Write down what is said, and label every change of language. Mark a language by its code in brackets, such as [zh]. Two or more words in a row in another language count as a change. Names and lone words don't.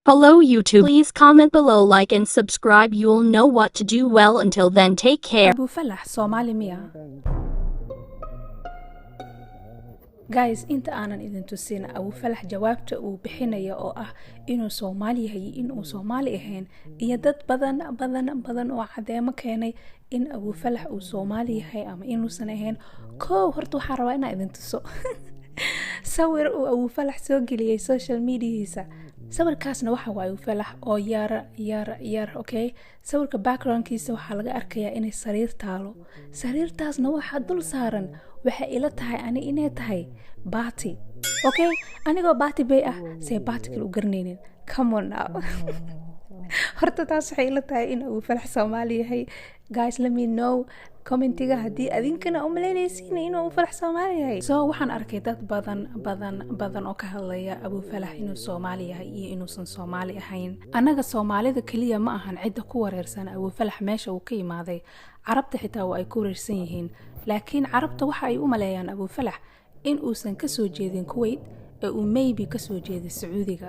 [en] Hello YouTube. Please comment below, like and subscribe. You'll know what to do. Well, until then, take care. [so] أبو فلح Soomaali miya? Guys, inta aanan idin tusin Abu Falax jawaabta uu bixinayo oo ah inuu Soomaali yahay inuu Soomaali ahayn iyo dad badan oo cadeemo keenay in Abu Falax uu Soomaali yahay ama inuusan ahayn. Horta waxaan rabaa inaan idin tuso sawir uu Abu Falax soo geliyay [en] social mediahiisa. [so] sawirkaasna waxa waa Abu Falax oo yar okay. sawirka backgroundkiisa waxaa laga arkayaa inay sariir taalo. sariirtaasna waxa dul saaran waxa ila tahay ani inay tahay baati. Okay, anigoo baati bay ah say baati kale u garanaynin. [en] Come on now. [so] horta taas waxay ila tahay in Abu Falax Soomaali yahay. [en] Guys, let me know [so] commentiga haddii adinkana u maleynaysiin inuu Abu Falax Soomaali yahay. So waxaan arkay dad badan oo ka hadlaya Abu Falax inuu Soomaali yahay iyo inuusan Soomaali ahayn. Anaga Soomaalida kaliya ma ahan cid ku wareersan Abu Falax meesha uu ka yimaaday. Carabta xitaa waa ay ku wareersan yihiin. laakiin carabta waxa ay u maleeyaan Abu Falax in uusan ka soo jeedin Kuwait ee uu maybe ka soo jeeday Sacuudiga.